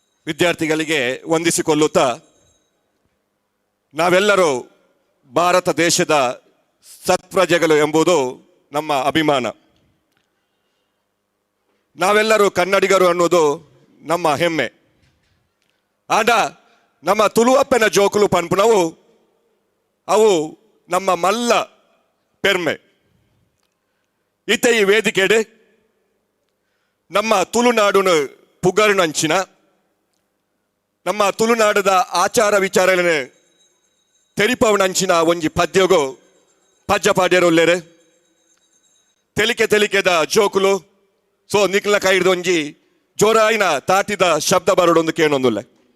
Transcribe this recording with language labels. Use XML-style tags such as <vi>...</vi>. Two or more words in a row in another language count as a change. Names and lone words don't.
<kn>ವಿದ್ಯಾರ್ಥಿಗಳಿಗೆ ವಂದಿಸಿಕೊಳ್ಳುತ್ತಾ, ನಾವೆಲ್ಲರೂ ಭಾರತ ದೇಶದ ಸತ್ಪ್ರಜೆಗಳು ಎಂಬುದು ನಮ್ಮ ಅಭಿಮಾನ. ನಾವೆಲ್ಲರೂ ಕನ್ನಡಿಗರು ಅನ್ನೋದು ನಮ್ಮ ಹೆಮ್ಮೆ.</kn> <tcy>ಆಡ ನಮ್ಮ ತುಳುವಪ್ಪನ ಜೋಕುಲು ಪನ್ಪುನವು ಅವು ನಮ್ಮ ಮಲ್ಲ ಪೆರ್ಮೆ. ಈತ ಈ ವೇದಿಕೆಡೆ ನಮ್ಮ ತುಳುನಾಡುನು ಪುಗರ್ನಂಚಿನ ನಮ್ಮ ತುಳುನಾಡದ</tcy> <kn>ಆಚಾರ ವಿಚಾರಗಳನ್ನು</kn> <tcy>ತೆರಿಪವನಂಚಿನ ಒಂಜಿ ಪದ್ಯಗು ಪಜ್ಜ ಪಾಡ್ಯರುಲ್ಲೇರೆ ತೆಲಿಕೆದ ಜೋಕುಲು ಸೊ ನಿಕ್ಲ ಕೈಡ್ದು ಒಂಜಿ ಜೋರಾಯಿನ ತಾಟಿದ ಶಬ್ದ ಬರೋಡೊಂದು ಕೇಳೊಂದುಲ್ಲೆ.</tcy>